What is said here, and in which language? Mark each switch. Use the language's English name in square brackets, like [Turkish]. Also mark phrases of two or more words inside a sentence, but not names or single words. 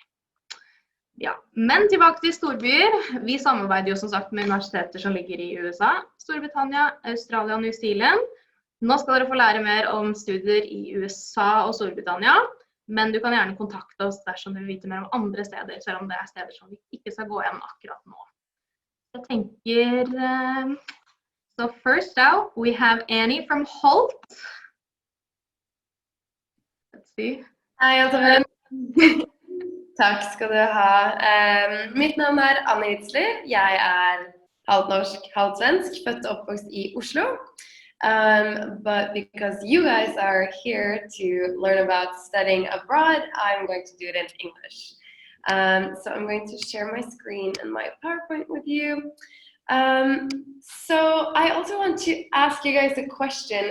[Norwegian] Ja, men tilbake til storbyer. Vi samarbeider jo som sagt med universiteter som ligger i USA, Storbritannia, Australia og New Zealand. Nå skal dere få lære mer om studier i USA og Storbritannia. Men du kan gjerne kontakte oss dersom du vil vite mer om andre steder, selv om det er steder som vi ikke skal gå gjennom akkurat nå. Jeg tenker, [English] so first out, we have Annie from Hult. Let's see. [Norwegian] Hei, alle sammen. Takk skal du ha. Mitt navn er Annie Hitzler. Jeg er halvt norsk, halvt svensk, født og oppvokst i Oslo. [English] But because you guys are here to learn about studying abroad, I'm going to do it in English. So I'm going to share my screen and my PowerPoint with you. So I also want to ask you guys a question.